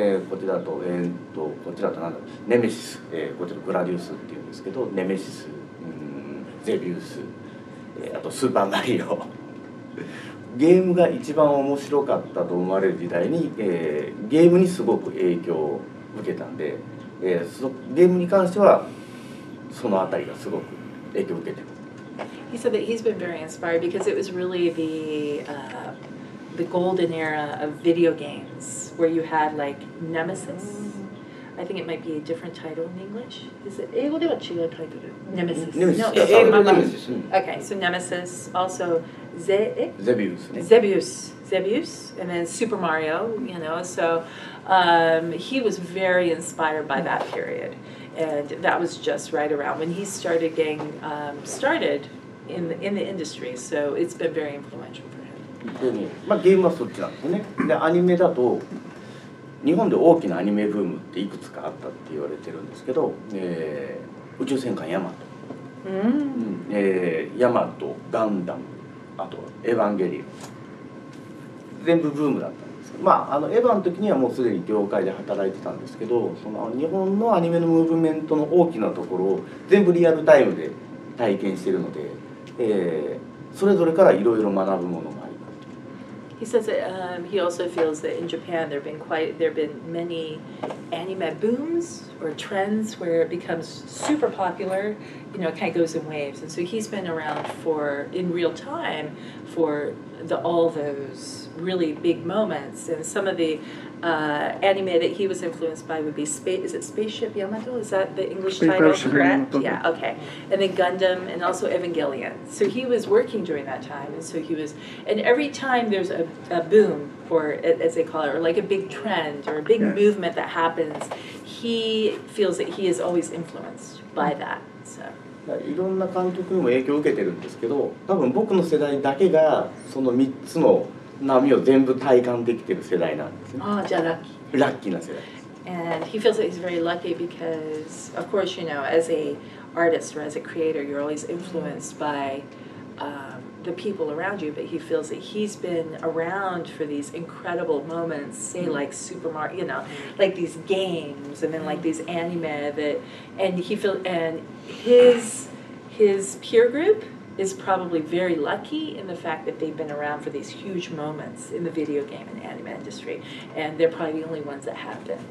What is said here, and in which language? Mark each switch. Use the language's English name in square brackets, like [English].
[Japanese] こちらとこちらとなんだろう、ネメシス、こちらグラディウスっていうんですけど、ネメシス、ゼビウス、あとスーパーマリオ。ゲームが一番面白かったと思われる時代に、ゲームにすごく影響を受けたんで、ゲームに関してはそのあたりがすごく影響を受けてる。 [English] He said that he's been very inspired because it was really the golden era of video games where you had like Nemesis, I think it might be a different title in English. Is it [Japanese] 英語では違うタイトル? [English] Nemesis. Nemesis. No, [Japanese] 英語で [English] Nemesis. Okay, so Nemesis, also [Japanese] Zebius ね。 [English] Zebius, and then Super Mario, you know, so he was very inspired by that period. And that was just right around when he started getting started in the industry, so it's been very influential for him. [Japanese] でね、まあゲームはそっちなんですよね。でアニメだと日本で大きなアニメブームっていくつかあったって言われてるんですけど、宇宙戦艦ヤマト、ヤマト、ガンダム、あとエヴァンゲリオン、全部ブームだったんですけど、まあエヴァの時にはもうすでに業界で働いてたんですけど、その日本のアニメのムーブメントの大きなところを全部リアルタイムで体験しているので、それぞれからいろいろ学ぶものもあります。 [English] He says that he also feels that in Japan there have been many anime booms or trends where it becomes super popular. You know, it kind of goes in waves, and so he's been around in real time for all those really big moments. And some of the anime that he was influenced by would be is it Spaceship Yamato? Is that the English title? Correct? Yeah. Okay. And then Gundam and also Evangelion. So he was working during that time, and so he was. And every time there's a boom, or as they call it, or like a big trend or a big movement that happens, he feels that he is always influenced by that. So. [Japanese] いろんな監督にも影響を受けてるんですけど、多分僕の世代だけがその3つの波を全部体感できてる世代なんですね。ああ、じゃあラッキー。ラッキーな世代です。 [English] And he feels that he's very lucky because, of course, you know, as a artist or as a creator, you're always influenced by the people around you. But he feels that he's been around for these incredible moments, say like Super Mario, you know, like these games, and then like these anime that, and his peer group is probably very lucky in the fact that they've been around for these huge moments in the video game and anime industry, and they're probably the only ones that have been.